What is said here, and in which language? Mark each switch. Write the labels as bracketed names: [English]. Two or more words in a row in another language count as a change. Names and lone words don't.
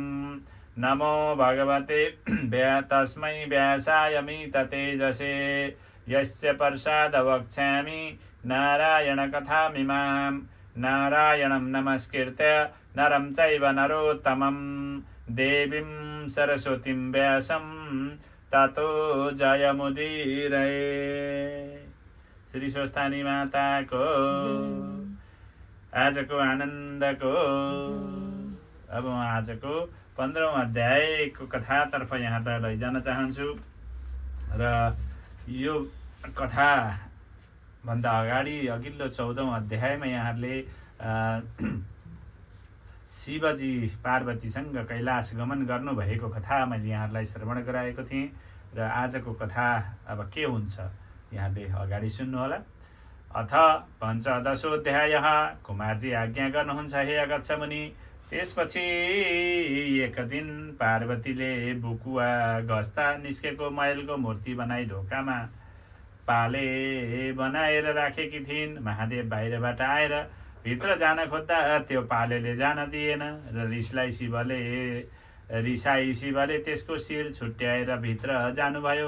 [Sanskrit] नमो भगवते तस्मै व्यासाय मिततेजसे यस्य प्रसाद वक्ष्यामि नारायणकथामिमां। नारायणं नमस्कृत्य नरं चैव नरोत्तमं देवीं सरस्वतीं व्यासं ततो जयमुदीरये। [Nepali] श्री स्वस्थानी माताको आजको आनन्दको अब म आजको 15औं अध्यायको कथातर्फ यहाँलाई लैजान चाहन्छु र यो कथा भन्दा अगाडि अघिल्लो 14औं अध्यायमा यहाँहरूले शिवजी पार्वतीसँग कैलाश गमन गर्नुभएको कथा मैले यहाँहरूलाई श्रवण गराएको थिएँ र आजको कथा अब के हुन्छ यहाँले अगाडि सुन्नुहोला। [Sanskrit] अथ पञ्चदशोऽध्यायः। [Nepali] कुमारजी आज्ञा गर्नुहुन्छ हे अगस्त्य मुनि। त्यसपछि एक दिन पार्वतीले बुकुवा गस्ता निस्केको मैलको मूर्ति बनाई ढोकामा पाले बनाएर राखेकी थिइन्। महादेव बाहिरबाट आएर भित्र जान खोज्दा त्यो पालेले जान दिएन र रिसाई शिवले त्यसको शिर छुट्याएर भित्र जानुभयो।